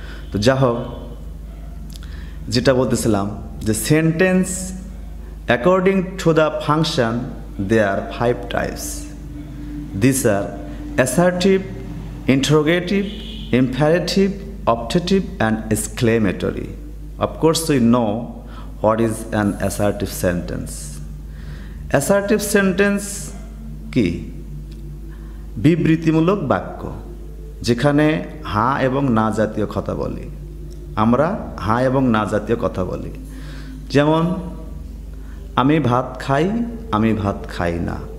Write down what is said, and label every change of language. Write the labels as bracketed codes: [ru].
[bn] তো যা হোক, যেটা বলতেছিলাম যে [en] Sentence according to the function they are 5 types. This are assertive, interrogative, imperative, optative and exclamatory. Of course we know what is an assertive sentence. Assertive sentence কি? [bn] বিবৃতিমূলক বাক্য, যেখানে হ্যাঁ এবং না জাতীয় কথা বলি। আমরা হ্যাঁ এবং না জাতীয় কথা বলি। যেমন আমি ভাত খাই, আমি ভাত খাই না।